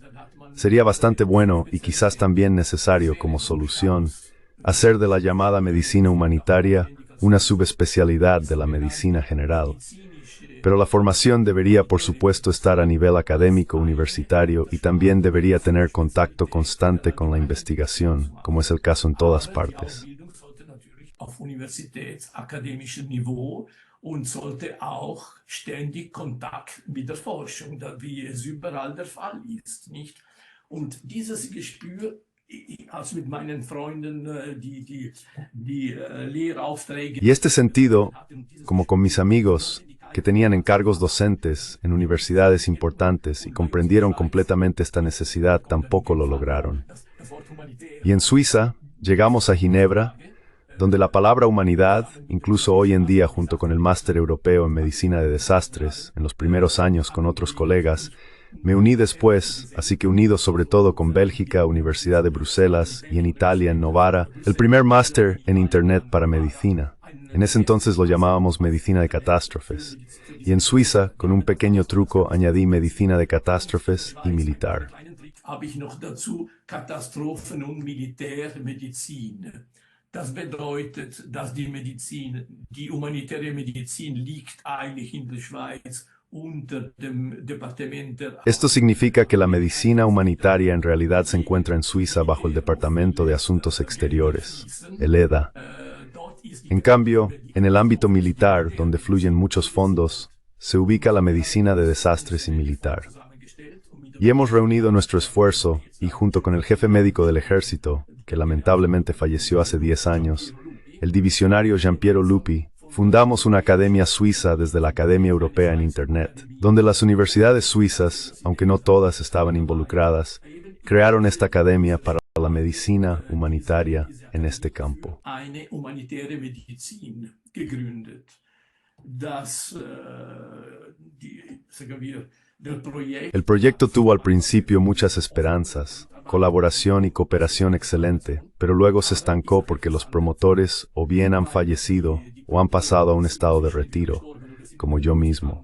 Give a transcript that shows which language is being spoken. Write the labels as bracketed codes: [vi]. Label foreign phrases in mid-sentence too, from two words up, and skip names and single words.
[es] Sería bastante bueno y quizás también necesario como solución hacer de la llamada medicina humanitaria una subespecialidad de la medicina general. Pero la formación debería, por supuesto, estar a nivel académico universitario y también debería tener contacto constante con la investigación, como es el caso en todas partes. [de] Und sollte auch ständig Kontakt mit der Forschung, wie es überall der Fall ist, nicht? Und dieses Gespür als mit meinen Freunden die Lehraufträge. [es] Y este sentido, como con mis amigos, que tenían encargos docentes en universidades importantes y comprendieron completamente esta necesidad, tampoco lo lograron. Y en Suiza, llegamos a Ginebra, donde la palabra humanidad, incluso hoy en día junto con el máster europeo en medicina de desastres, en los primeros años con otros colegas, me uní después, así que unido sobre todo con Bélgica, Universidad de Bruselas, y en Italia, en Novara, el primer máster en Internet para medicina. En ese entonces lo llamábamos medicina de catástrofes. Y en Suiza, con un pequeño truco, añadí medicina de catástrofes y militar. [de] Habe ich noch dazu Katastrophen- und Militärmedizin. Das bedeutet, dass die humanitäre Medizin liegt eigentlich in der Schweiz unter dem Departement der... [es] Esto significa que la medicina humanitaria en realidad se encuentra en Suiza bajo el Departamento de Asuntos Exteriores, el EDA. En cambio, en el ámbito militar, donde fluyen muchos fondos, se ubica la medicina de desastres y militar. Y hemos reunido nuestro esfuerzo, y junto con el jefe médico del ejército, que lamentablemente falleció hace 10 años, el divisionario Giampiero Lupi, fundamos una academia suiza desde la Academia Europea en Internet, donde las universidades suizas, aunque no todas estaban involucradas, crearon esta academia para la medicina humanitaria en este campo. [de] Eine humanitäre Medizin gegründet. [es] El proyecto tuvo al principio muchas esperanzas, colaboración y cooperación excelente, pero luego se estancó porque los promotores o bien han fallecido o han pasado a un estado de retiro, como yo mismo.